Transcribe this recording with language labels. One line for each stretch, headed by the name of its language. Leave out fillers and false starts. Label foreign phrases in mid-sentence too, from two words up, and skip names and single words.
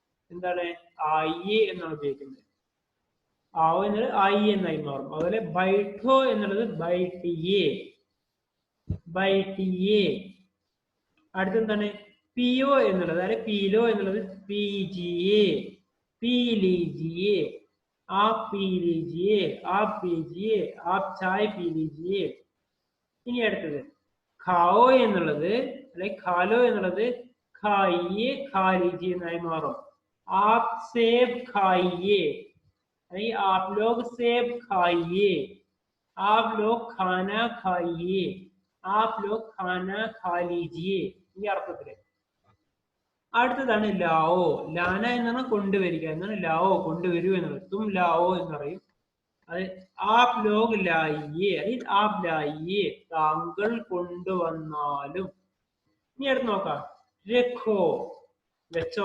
Malayalam: ആയിയേ എന്നാണ് ഉപയോഗിക്കുന്നത്. ആവോ എന്നത് ആയി എന്നായി മാറും. അതുപോലെ ബൈഠോ എന്നുള്ളത്
Hindi: बैठिए, बैठिए.
Malayalam: അടുത്തെന്താണ്? പിയോ എന്നുള്ളത്, അല്ലെ പീലോ എന്നുള്ളത്
Hindi: पीजिए, पी लीजिए, आप पी लीजिए, आप पीजिए, आप चाय पी लीजिए.
Malayalam: ഇനി അടുത്തത് ഖാओ എന്നുള്ളത് അല്ലെ ഖാലോ എന്നുള്ളത്
Hindi: खाइए खा लीजि
Malayalam: എന്നായി മാറും.
Hindi: आप सेब खाइए, അല്ലെങ്കിൽ आप लोग सेब खाइए, आप लोग खाना खाइए, आप लोग खाना खा लीजिए.
Malayalam: ഈ അർത്ഥത്തില്. അടുത്തതാണ് ലാവോ. ലാന എന്നാണ് കൊണ്ടുവരിക എന്നാണ്. ലാവോ കൊണ്ടുവരൂ എന്നുള്ളത്.
Hindi: तुम लाओ
Malayalam: എന്ന് പറയും. അത്
Hindi: आप लोग लाइए,
Malayalam: അല്ലെങ്കിൽ
Hindi: आप लाइए,
Malayalam: താങ്കൾ കൊണ്ടുവന്നാലും. ഇനി അടുത്ത് നോക്കാം. രഖോ, വെച്ചോ.